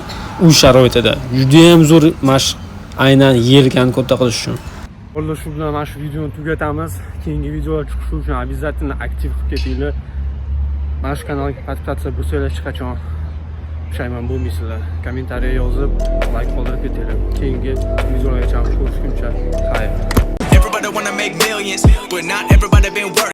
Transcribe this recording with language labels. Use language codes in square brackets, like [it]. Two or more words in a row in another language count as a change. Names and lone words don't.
[uz] U sharoitida juda ham zo'r mashq, aynan yelkani katta qilish uchun. Bo'ldi, shu bilan mana shu videoni tugatamiz. Keyingi videolar chiqishi uchun обязательно aktiv qilib ketinglar. Mana shu kanalga podpisatsiya bo'lsanglar hech qachon pushaymon bo'lmaysizlar. Kommentariya yozib, like qoldirib ketinglar. Keyingi videolarga ko'rishguncha xayr. [en] Everybody wanna make millions, but not everybody been working.